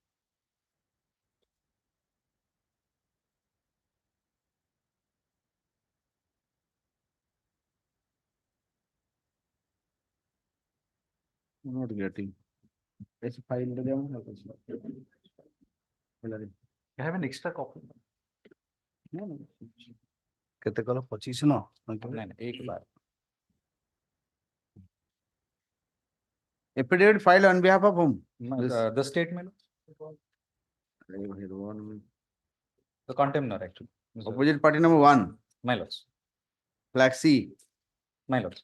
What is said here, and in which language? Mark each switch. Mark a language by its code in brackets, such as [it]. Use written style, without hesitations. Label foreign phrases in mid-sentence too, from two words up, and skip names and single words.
[en] I'm not getting. It's a file. I have an extra copy. [or] କେତେ କଲ 25 ନ? [hi] एक बार. [en] Affidavit filed on behalf of whom? The statement. The contemptor actually. Opposite party number 1. My lords. Flag C. My lords.